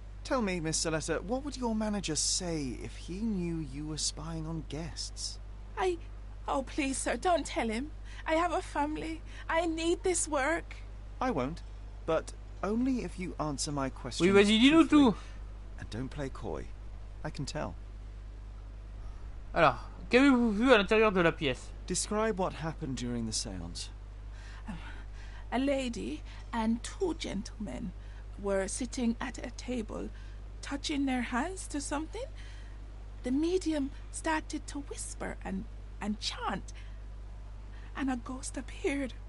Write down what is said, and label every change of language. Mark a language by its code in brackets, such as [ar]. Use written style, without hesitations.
[en] Tell me, Miss Saletta, what would your manager say if he knew you were spying on guests? Oh, please, sir, don't tell him. I have a family. I need this work. I won't, but only if you answer my questions. [fr] Oui, vas-y, dis-nous tout. [en] And don't play coy. I can tell. [fr] Alors, qu'avez-vous vu à l'intérieur de la pièce? [en] Describe what happened during the séance. A lady and two gentlemen were sitting at a table, touching their hands to something. The medium started to whisper and chant, and a ghost appeared.